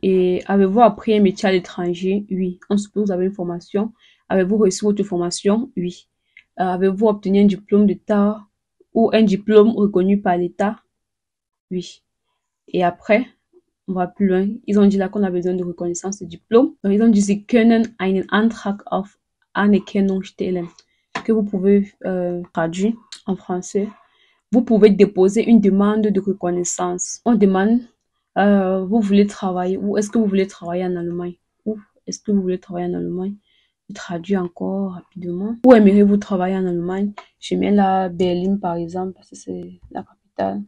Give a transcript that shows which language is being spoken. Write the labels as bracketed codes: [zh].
[fr] Et avez-vous appris un métier à l'étranger? Oui. On suppose que vous avez une formation. Avez-vous reçu votre formation? Oui. Avez-vous obtenu un diplôme d'État ou un diplôme reconnu par l'État? Oui. Et après, on va plus loin. Ils ont dit là qu'on a besoin de reconnaissance de diplôme. Donc, ils ont dit, [de] Sie können einen Antrag auf Anerkennung stellen. [fr] Que vous pouvez traduire en français. Vous pouvez déposer une demande de reconnaissance. On demande, vous voulez travailler, ou est-ce que vous voulez travailler en Allemagne? Ou est-ce que vous voulez travailler en Allemagne? Je traduis encore rapidement. Où aimeriez-vous travailler en Allemagne? Je mets là Berlin par exemple, parce que c'est la capitale.